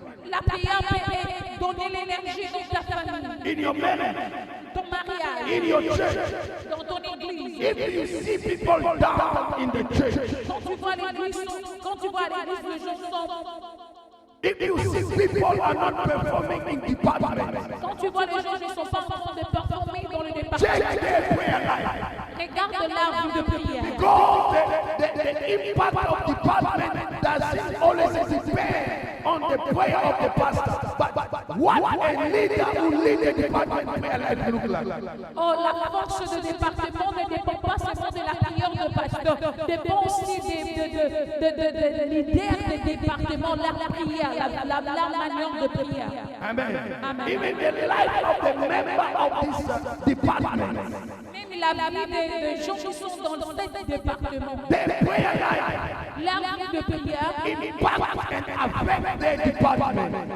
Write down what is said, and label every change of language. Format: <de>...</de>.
<fr>La prière peut donner l'énergie dans ta famille,</fr> <en>In your marriage,</en> <fr>ton mariage,</fr> <en>in your church.</en> <fr>dans ton église.</fr> <en>If you see people down in the church,</en> <fr>Quand tu vois l'église, les gens sont.</fr> <en>if you see people are not performing in departments,</en> <fr>Quand tu vois les gens ne sont pas en train de performer dans le</fr> <en>check</en> <fr>département,</fr> <en>their prayer life.</en> <fr>regarde l'arbre de prière.</fr> <en>Because the impact of department doesn't always depend on the prayer of the pastor, but what a leader who lead the department prayer life look like.</en> <fr>Oh, la force de département ne dépend pas seulement de la prière de pasteur, dépend aussi de leader de département, la prière, la manière de prière. Amen. Amen.</fr> <en>Even the life of the member of this department,</en> <fr>Même la vie des gens qui sont dans ce département,</fr> <en>their prayer life</en> <fr>la vie de prière</fr> <en>impact and affect their department.</en>